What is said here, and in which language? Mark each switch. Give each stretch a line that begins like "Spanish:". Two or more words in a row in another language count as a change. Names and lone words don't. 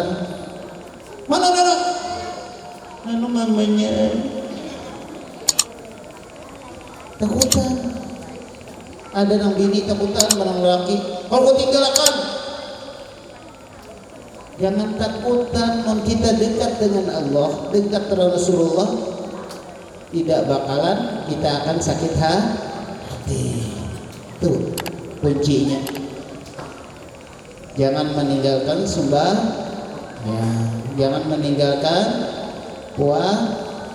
Banjar: Mana mana? Anu mamanya takutan. Ada nang bini takutan barang laki. Kalau tinggalkan. Jangan takutan.
Indonesian: Kalau kita dekat dengan Allah, dekat dengan Rasulullah, tidak bakalan kita akan sakit hati. Tuh kuncinya. Jangan meninggalkan sembah. Ya, jangan meninggalkan puasa.